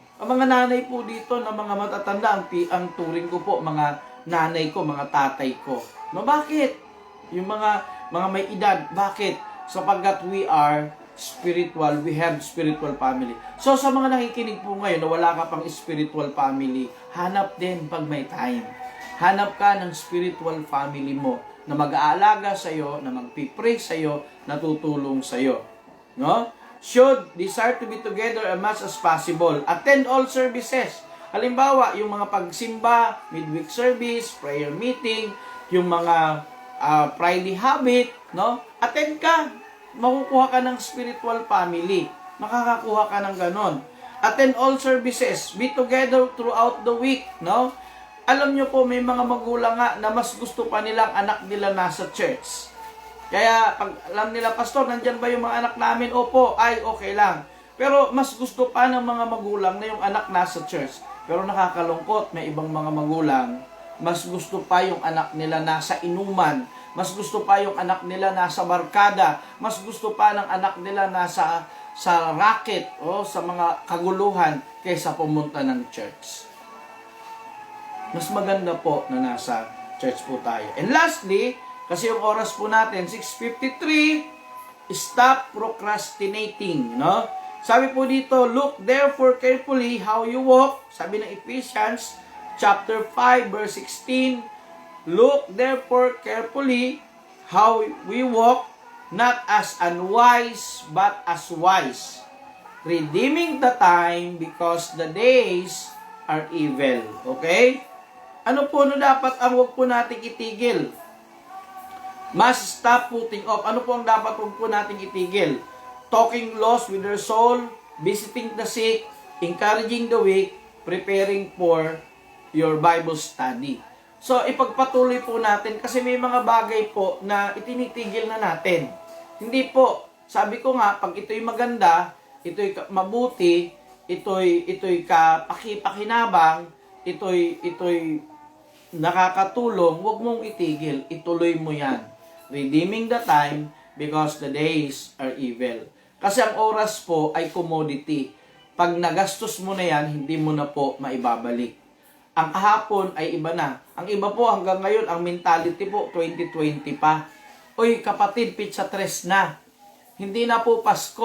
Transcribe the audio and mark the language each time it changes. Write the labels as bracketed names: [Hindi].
[Filipino] Ang mga nanay po dito na mga matatanda, ang turing ko po, mga nanay ko, mga tatay ko. No, bakit? Yung mga may edad, bakit? Sapagkat [English] we are spiritual, we have spiritual family. [Filipino] So sa mga nakikinig po ngayon na wala ka pang spiritual family, hanap din pag may time. Hanap ka ng spiritual family mo na mag-aalaga sa iyo, na magpipray sa iyo, na tutulong sa iyo. No? [English] Should desire to be together as much as possible. Attend all services. [Filipino] Halimbawa, yung mga pagsimba, [English] midweek service, prayer meeting, yung mga Friday habit, no? [Filipino] Attend ka. Makukuha ka ng spiritual family. Makakakuha ka ng ganon. [English] Attend all services. Be together throughout the week, no? [Filipino] Alam nyo po, may mga magulang nga na mas gusto pa nilang anak nila nasa church. Kaya, pag alam nila, Pastor, nandyan ba yung mga anak namin? Opo, ay, okay lang. Pero, mas gusto pa ng mga magulang na yung anak nasa church. Pero nakakalungkot, may ibang mga magulang, mas gusto pa yung anak nila nasa inuman. Mas gusto pa yung anak nila nasa barkada. Mas gusto pa ng anak nila nasa sa racket o sa mga kaguluhan kaysa pumunta ng church. Mas maganda po na nasa church po tayo. [English] And lastly, [Filipino] kasi yung oras po natin, 6:53, [English] stop procrastinating, [Filipino] no? Sabi po dito, [English] look therefore carefully how you walk. [Filipino] Sabi ng [English] Ephesians chapter 5 verse 16, look therefore carefully how we walk, not as unwise, but as wise, redeeming the time because the days are evil. Okay? [Filipino] Ano po na dapat ang huwag po nating itigil? [English] Must stop putting off. [Filipino] Ano po ang dapat huwag po nating itigil? [English] Talking lost with their soul, visiting the sick, encouraging the weak, preparing for your Bible study. [Filipino] So, ipagpatuloy po natin kasi may mga bagay po na itinitigil na natin. Hindi po. Sabi ko nga, pag ito'y maganda, ito'y mabuti, ito'y kapakipakinabang, ito'y nakakatulong, huwag mong itigil. Ituloy mo yan. [English] Redeeming the time because the days are evil. [Filipino] Kasi ang oras po ay commodity. Pag nagastos mo na yan, hindi mo na po maibabalik. Ang kahapon ay iba na. Ang iba po hanggang ngayon, ang mentality po, 2020 pa. Uy, kapatid, pizza tres na. Hindi na po Pasko.